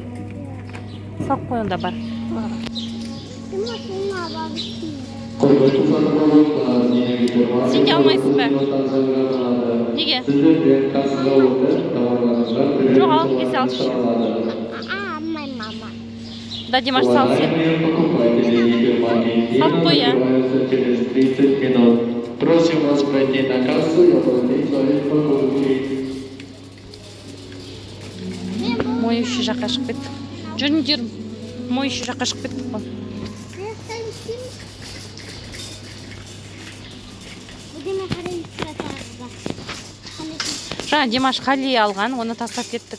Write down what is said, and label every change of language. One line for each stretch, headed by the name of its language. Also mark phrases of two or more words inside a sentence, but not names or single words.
Kazakh: Сақ қойында бар. Сен де алмайсың ба? Неге? Жоқ, алып кесе алшы. Алмай, мама. Да, Димаш, сал сен. Сал қой, я.
Russian: Просим вас пройти на кассу и оплатить свои покупки.
Kazakh: Моющий жаққа шығып кеттік. Жүріңдер, моющий жаққа шығып кеттік қой. Жаңа Димаш қали алған, оны тастап кеттік.